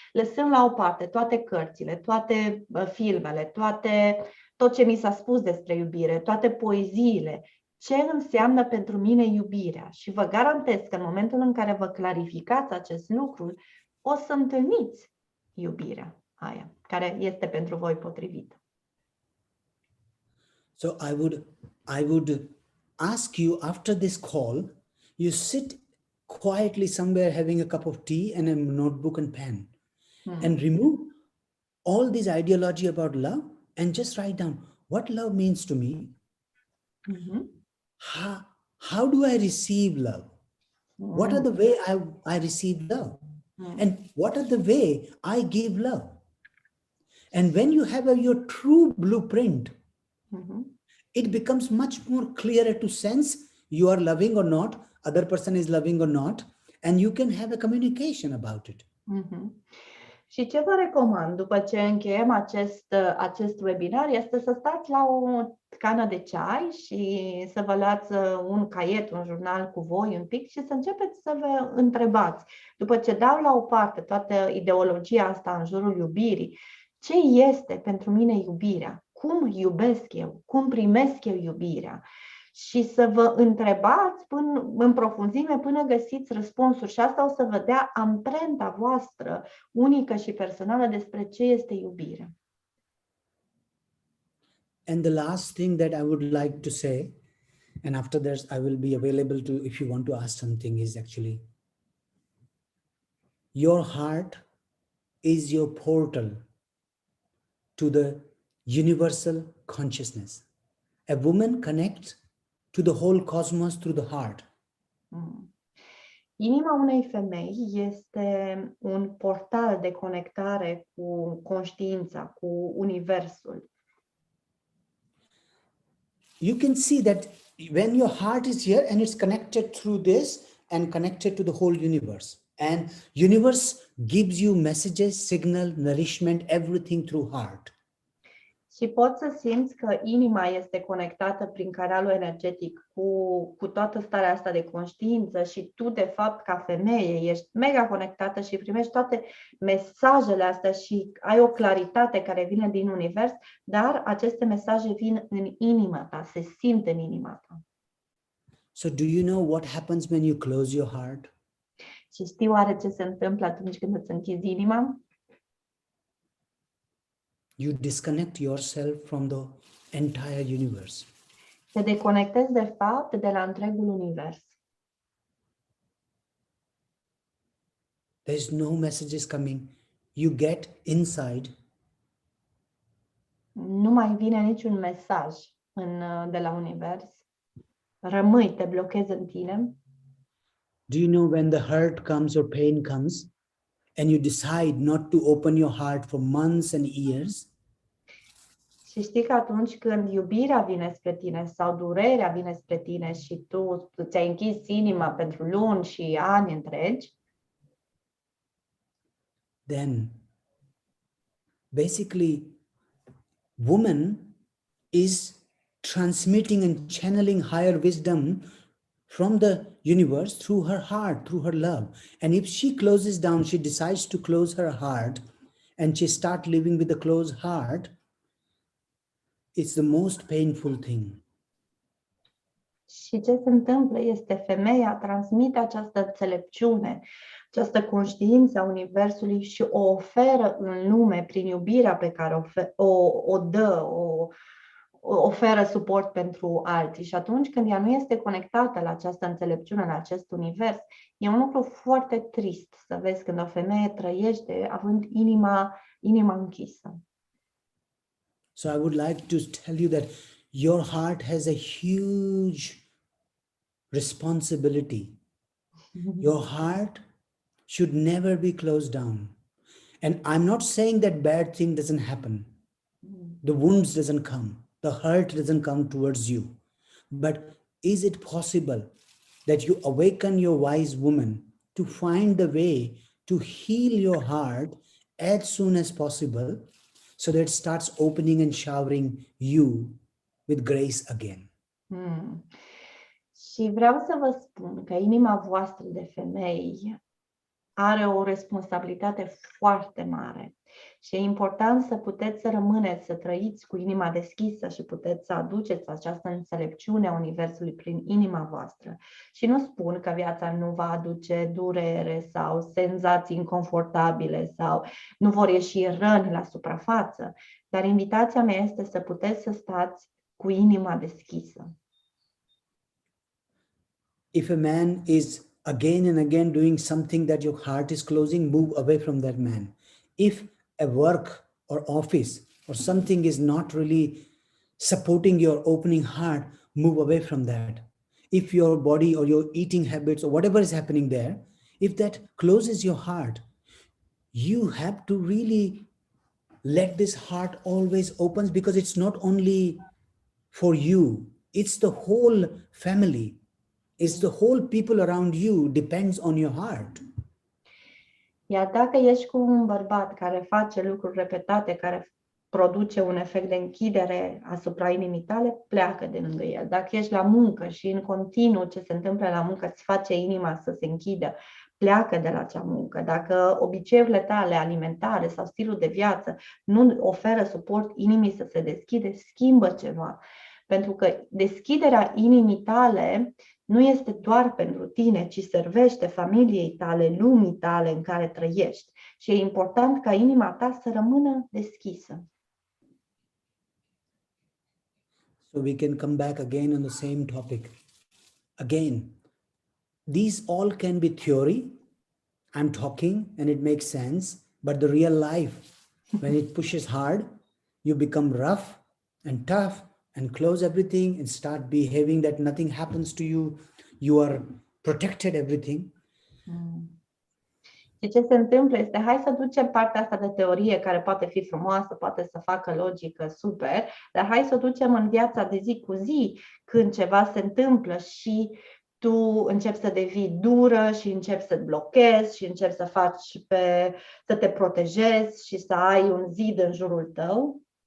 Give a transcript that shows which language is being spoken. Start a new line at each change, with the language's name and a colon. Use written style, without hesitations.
Romanian: Lăsând la o parte toate cărțile, toate filmele, tot ce mi s-a spus despre iubire, toate poeziile. Ce înseamnă pentru mine iubirea? Și vă garantez că în momentul în care vă clarificați acest lucru, o să întâlniți iubirea aia, care este pentru voi potrivită.
English: So I would ask you after this call, you sit quietly somewhere having a cup of tea and a notebook and pen and remove all this ideology about love and just write down what love means to me. How do I receive love? What are the way I receive love? And what are the way I give love? And when you have your true blueprint, it becomes much more clearer to sense you are loving or not, other person is loving or not, and you can have a communication about it.
Romanian: Și ce vă recomand după ce încheiem acest webinar este să stați la o cană de ceai și să vă luați un caiet, un jurnal cu voi un pic și să începeți să vă întrebați, după ce dau la o parte toată ideologia asta în jurul iubirii, ce este pentru mine iubirea? Cum iubesc eu? Cum primesc eu iubirea? Și să vă întrebați în profunzime până găsiți răspunsuri. Și asta o să vă dea amprenta voastră unică și personală despre ce este iubirea.
English: And the last thing that I would like to say, and after that I will be available to, if you want to ask something, is actually your heart is your portal to the universal consciousness. A woman connects to the whole cosmos through the heart.
Romanian: Inima unei femei este un portal de conectare cu conștiința, cu universul.
English: You can see that when your heart is here and it's connected through this and connected to the whole universe. And universe gives you messages, signal, nourishment, everything through heart.
Romanian: Și poți să simți că inima este conectată prin canalul energetic cu toată starea asta de conștiință și tu, de fapt, ca femeie, ești mega conectată și primești toate mesajele astea și ai o claritate care vine din univers, dar aceste mesaje vin în inima ta, se simt în inima ta.
English: So do you know what happens when you close your heart?
Romanian: Și știi oare ce se întâmplă atunci când îți închizi inima?
English: You disconnect yourself from the entire universe.
Romanian: Te deconectezi, de fapt, de la întregul univers.
English: There's no messages coming. You get inside.
Romanian: Nu mai vine niciun mesaj de la univers. Rămâi, te blochezi în tine.
English: Do you know when the hurt comes or pain comes and you decide not to open your heart for months and years?
Romanian: Și știi că atunci când iubirea vine spre tine sau durerea vine spre tine și tu ți-ai închis inima pentru luni și ani întregi,
English: then basically woman is transmitting and channeling higher wisdom from the universe through her heart, through her love. And if she closes down, she decides to close her heart and she starts living with a closed heart, it's the most painful thing.
Romanian: și ce se întâmplă este femeia transmite această înțelepciune, această conștiință a universului și o oferă în lume prin iubirea pe care o dă, oferă suport pentru alții. Și atunci când ea nu este conectată la această înțelepciune, la acest univers, e un lucru foarte trist să vezi când o femeie trăiește având inima închisă.
English: So I would like to tell you that your heart has a huge responsibility. Your heart should never be closed down. And I'm not saying that bad thing doesn't happen. The wounds doesn't come. The hurt doesn't come towards you. But is it possible that you awaken your wise woman to find the way to heal your heart as soon as possible so that it starts opening and showering you with grace again?
Romanian: Și vreau să vă spun că inima voastră de femei are o responsabilitate foarte mare. Și e important să puteți să rămâneți, să trăiți cu inima deschisă și puteți să aduceți această înțelepciune a Universului prin inima voastră. Și nu spun că viața nu va aduce durere sau senzații inconfortabile sau nu vor ieși răni la suprafață, dar invitația mea este să puteți să stați cu inima deschisă.
English: If a man is again and again doing something that your heart is closing, move away from that man. If a work or office or something is not really supporting your opening heart, move away from that. If your body or your eating habits or whatever is happening there, if that closes your heart, you have to really let this heart always open, because it's not only for you, it's the whole family. It's the whole people around you depends on your heart.
Romanian: Iar dacă ești cu un bărbat care face lucruri repetate, care produce un efect de închidere asupra inimii tale, pleacă de lângă el. Dacă ești la muncă și în continuu ce se întâmplă la muncă îți face inima să se închidă, pleacă de la acea muncă. Dacă obiceiurile tale alimentare sau stilul de viață nu oferă suport inimii să se deschide, schimbă ceva. Pentru că deschiderea inimii tale nu este doar pentru tine, ci servește familiei tale, lumii tale în care trăiești. Și e important ca inima ta să rămână deschisă.
English: So we can come back again on the same topic. Again, these all can be theory. I'm talking and it makes sense, but the real life, when it pushes hard, you become rough and tough and close everything and start behaving that nothing happens to you. You are protected everything.
Romanian: Și ce se întâmplă este, hai să ducem partea asta de teorie care poate fi frumoasă, poate să facă logică, super, dar hai să o ducem în viața de zi cu zi, când ceva se întâmplă și tu începi să devii dură și începi să-te blochezi și începi să să te protejezi și să ai un zid în jurul tău.